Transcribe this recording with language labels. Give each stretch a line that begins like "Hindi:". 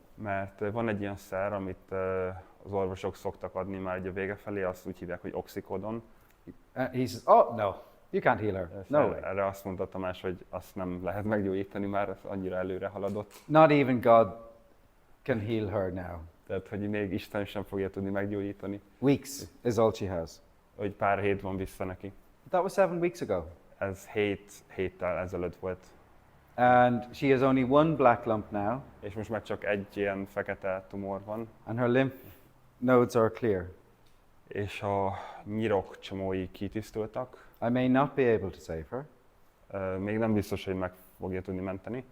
Hungarian: Mert van egy ilyen szer, amit az orvosok szoktak adni már egy a vége felé, azt úgy hívják, hogy oxycodon.
English: He says, oh no, you can't heal her. No way.
Hungarian: Erre azt mondta Tamás, hogy azt nem lehet meggyógyítani, már ez annyira előre haladott.
English: Not even God can heal her now.
Hungarian: Tehát, hogy még Isten sem fogja tudni meggyógyítani.
English: Weeks is all she has.
Hungarian: Hogy pár hét van vissza neki.
English: That was 7 weeks ago.
Hungarian: Ez 7 héttel ezelőtt volt.
English: And she has only one black lump now,
Hungarian: És most már csak egy ilyen fekete tumor van.
English: and her lymph nodes are clear.
Hungarian: És a nyirok csomói kitisztultak.
English: I may not be able to save her,
Hungarian: Még nem biztos, hogy meg fogja tudni menteni,